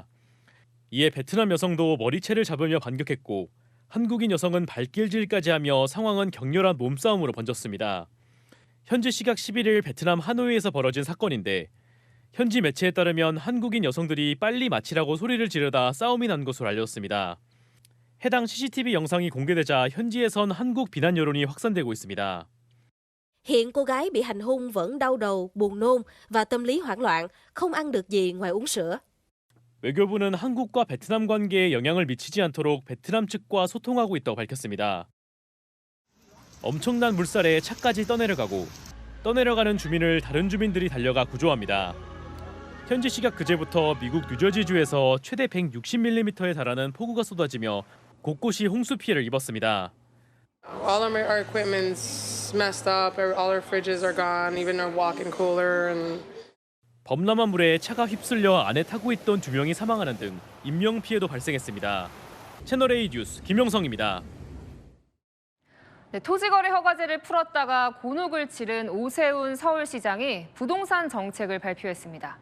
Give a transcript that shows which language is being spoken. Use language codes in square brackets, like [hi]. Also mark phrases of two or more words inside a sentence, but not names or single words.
[ko] 이에 베트남 여성도 머리채를 잡으며 반격했고 한국인 여성은 발길질까지 하며 상황은 격렬한 몸싸움으로 번졌습니다. 현지 시각 11일 베트남 하노이에서 벌어진 사건인데 현지 매체에 따르면 한국인 여성들이 빨리 마치라고 소리를 지르다 싸움이 난 것으로 알려졌습니다. 해당 CCTV 영상이 공개되자 현지에선 한국 비난 여론이 확산되고 있습니다. [vi] Hiện cô gái bị hành hung vẫn đau đầu, buồn nôn và tâm lý hoảng loạn, không ăn được gì ngoài uống sữa. [ko] 외교부는 한국과 베트남 관계에 영향을 미치지 않도록 베트남 측과 소통하고 있다고 밝혔습니다. 엄청난 물살에 차까지 떠내려가는 주민을 다른 주민들이 달려가 구조합니다. 현지 시각 그제부터 미국 뉴저지주에서 최대 160mm에 달하는 폭우가 쏟아지며 곳곳이 홍수 피해를 입었습니다. [en] All our equipment's messed up. All our fridges are gone. Even our walk-in cooler and [ko] 범람한 물에 차가 휩쓸려 안에 타고 있던 2명이 사망하는 등 인명 피해도 발생했습니다. 채널A 뉴스 김영성입니다. 네, 토지거래 허가제를 풀었다가 곤혹을 치른 오세훈 서울시장이 부동산 정책을 발표했습니다.